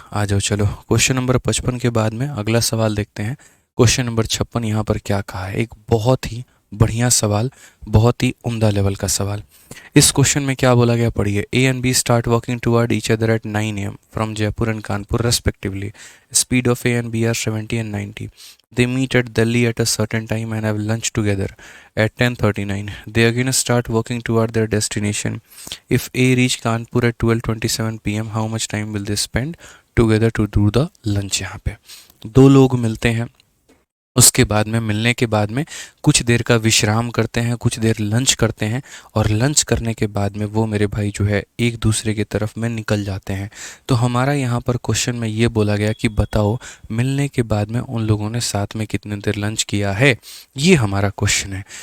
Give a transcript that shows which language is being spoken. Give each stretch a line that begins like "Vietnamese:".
Hindi: आ जाओ, चलो question number 55 के बाद में अगला सवाल देखते हैं। क्वेश्चन नंबर 56 यहाँ पर क्या कहा है, एक बहुत ही बढ़िया सवाल, बहुत ही उम्दा लेवल का सवाल। इस क्वेश्चन में क्या बोला गया, पढ़िए।
English: A and B start walking toward each other at 9 AM from Jaipur and Kanpur respectively. Speed of A and B are 70 and 90. They meet at Delhi at a certain time and have lunch together at 10:39. They again start walking toward their destination. If A reach Kanpur at 12:27 PM, how much time will they spend together to do the lunch?
Hindi: यहाँ पे दो लोग मिलते हैं, उसके बाद में, मिलने के बाद में कुछ देर का विश्राम करते हैं, कुछ देर लंच करते हैं, और लंच करने के बाद में वो मेरे भाई जो है एक दूसरे की तरफ में निकल जाते हैं। तो हमारा यहाँ पर क्वेश्चन में ये बोला गया कि बताओ मिलने के बाद में उन लोगों ने साथ में कितनी देर लंच किया है, ये हमारा क्वेश्चन है।